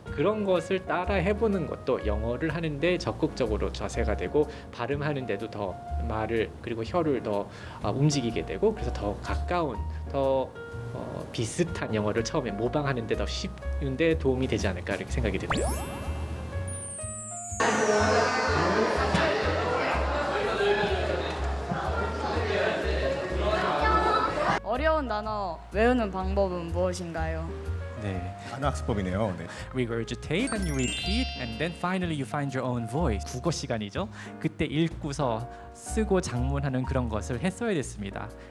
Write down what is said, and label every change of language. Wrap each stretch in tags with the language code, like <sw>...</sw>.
<ko>그런 것을 따라 해보는 것도 영어를 하는데 적극적으로 자세가 되고 발음하는데도 더 말을 그리고 혀를 더 움직이게 되고 그래서 더 가까운 더 비슷한 영어를 처음에 모방하는 데 더 쉽은데 도움이 되지 않을까 이렇게 생각이 드네요. 어려운 단어 외우는 방법은 무엇인가요? 네. 단어 학습법이네요. 네.</ko> <en>Regurgitate and you repeat and then finally you find your own voice.</en> <ko>국어 시간이죠. 그때 읽고서 쓰고 작문하는 그런 것을 했어야 됐습니다.</ko>